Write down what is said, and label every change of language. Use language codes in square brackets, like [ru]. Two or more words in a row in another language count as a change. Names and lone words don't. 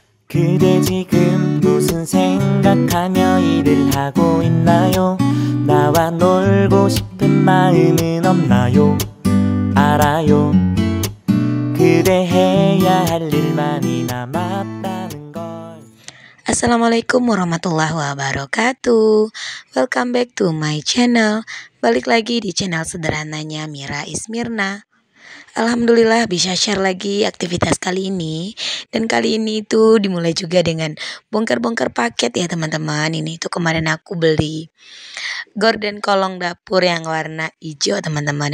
[ko] 그대 지금 무슨 생각하며 일을 하고 있나요? 나와 놀고 싶은 마음은 없나요? 알아요. 그대 해야 할 일만이 남았다는 걸. [ar] السلام عليكم ورحمة الله وبركاته. [en] Welcome back to my channel. [id] Balik lagi di channel sederhananya Mira Ismirna. Alhamdulillah bisa share lagi aktivitas kali ini. Dan kali ini itu dimulai juga dengan bongkar-bongkar paket ya teman-teman. Ini itu kemarin aku beli gorden kolong dapur yang warna hijau teman-teman.